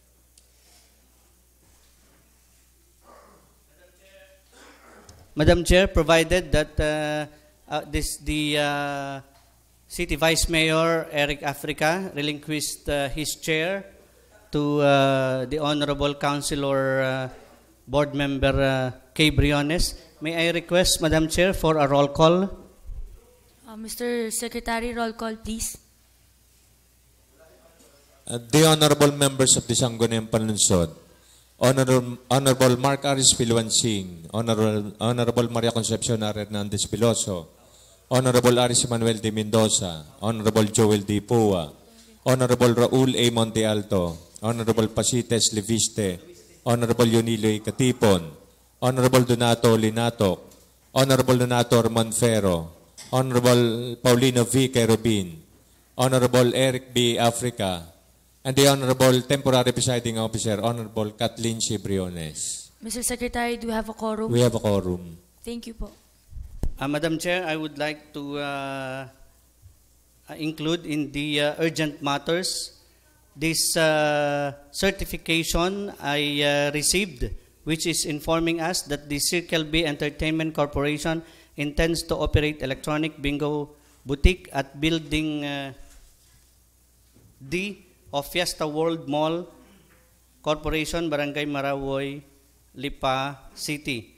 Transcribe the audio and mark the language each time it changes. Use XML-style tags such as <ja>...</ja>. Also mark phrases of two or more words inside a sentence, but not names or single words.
<en>Madam Chair, provided that the City Vice Mayor Eric Africa relinquished his chair to the Honorable Councilor Board Member Kay Briones, may I request, Madam Chair, for a roll call? Mr. Secretary, roll call, please. The honorable members of the Sangguniang Panlungsod, Honorable Mark Aris Pilwansing, Honorable Maria Concepcion Hernandez Veloso, Honorable Aris Manuel de Mendoza, Honorable Joel D. Pua, Honorable Raul A. Monte Alto, Honorable Pasites Leviste, Honorable Yonilo Katipon, Honorable Donato Linatok, Honorable Donato Monfero, Honorable Paulino V. Kerubin, Honorable Eric B. Africa, and the Honorable Temporary Presiding Officer, Honorable Kathleen C. Briones. Mr. Secretary, do we have a quorum? We have a quorum. Thank you po. Madam Chair, I would like to include in the urgent matters this certification I received, which is informing us that the Circle B Entertainment Corporation intends to operate electronic bingo boutique at Building D of Fiesta World Mall Corporation, Barangay Marawoy, Lipa City.</en>